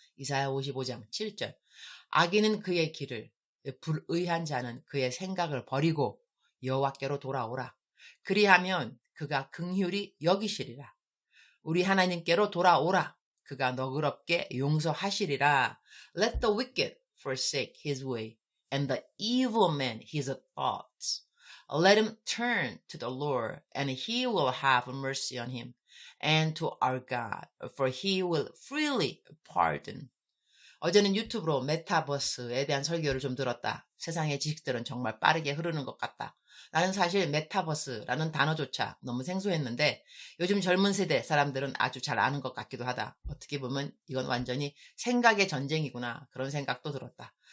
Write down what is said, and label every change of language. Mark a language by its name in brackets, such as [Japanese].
[Korean] 이사야 55장 7절. 악인은 그의 길을, 불의한 자는 그의 생각을 버리고 여호와께로 돌아오라. 그리하면 그가 긍휼히 여기시리라. 우리 하나님께로 돌아오라. 그가 너그럽게 용서하시리라. [English] Let the wicked forsake his way. And the evil man his thoughts. Let him turn to the Lord, and he will have mercy on him, and to our God, for he will freely pardon. [Korean] 어제는 유튜브로 메타버스에 대한 설교를 좀 들었다. 세상의 지식들은 정말 빠르게 흐르는 것 같다. 나는 사실 메타버스라는 단어조차 너무 생소했는데 요즘 젊은 세대 사람들은 아주 잘 아는 것 같기도 하다. 어떻게 보면 이건 완전히 생각의 전쟁이구나 그런 생각도 들었다.